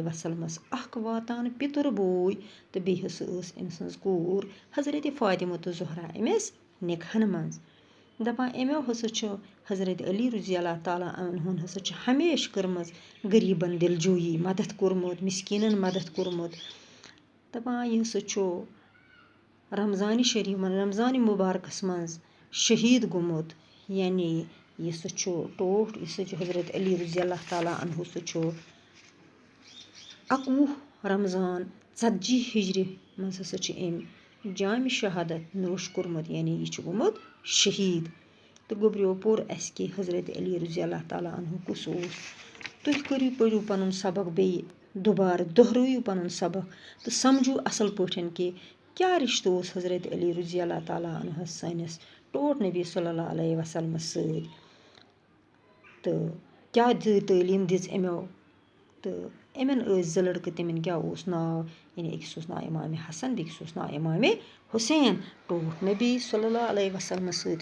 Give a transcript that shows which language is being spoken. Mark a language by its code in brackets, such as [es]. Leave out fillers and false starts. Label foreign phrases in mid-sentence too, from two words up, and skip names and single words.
[ks] وسلمَس اَکھ واتان پِتُر بوے تہٕ بیٚیہِ ہسا ٲس أمۍ سٕنٛز کوٗر حضرت فاطمہ تہٕ زہرا أمِس نِکہَن منٛز دَپان اَمیو ہسا چھُ حضرت علی [ar] رضی اللہ تعالیٰ [ks] عنہُن ہسا چھِ ہمیشہٕ کٔرمٕژ غریٖبَن دِلجویی مدد کوٚرمُت مِسکیٖنَن مدد کوٚرمُت دَپان یہِ ہسا چھُ رمضانِ مُبارکَس منٛز شہیٖد گوٚمُت یعنی یہِ سا چھُ ٹوٹھ یہِ سا چھُ حضرت علی [ar] رضی اللہ تعالیٰ عنہُ [ks] سُہ چھُ 21 رمضان 40 ہجرِ منٛز ہسا چھِ أمۍ جامِ شہادت نوش کوٚرمُت یعنی یہِ چھُ گوٚمُت شہیٖد تہٕ گوٚبریو پوٚر اَسہِ کہِ حضرت علی [ar] رضی اللہ تعالیٰ عنہُ [ks] کُس اوس تُہۍ پٔرِو پَنُن سبق بیٚیہِ دُبارٕ دۄہرٲیِو پَنُن سبق تہٕ سَمجھو اَصٕل پٲٹھۍ کہِ کیٛاہ رِشتہٕ اوس حضرت علی [ar] رضی اللہ تعالیٰ [ks] عنہَس سٲنِس ٹوٹھ نبی [ar] صلی اللہ علیہ [ks] وسلمَس سۭتۍ تہٕ کیٛاہ تعلیٖم دِژ أمیو تہٕ یِمن ٲسۍ 2 لٔڑکہٕ تِمن کیٛاہ اوس ناو یعنی أکِس اوس ناو اِمامِ حسن بیٚکِس اوس ناو اِمامِ حُسین ٹوٹھ نبی [ar] صلی اللہ علیہ [ks] وسلمَس سۭتۍ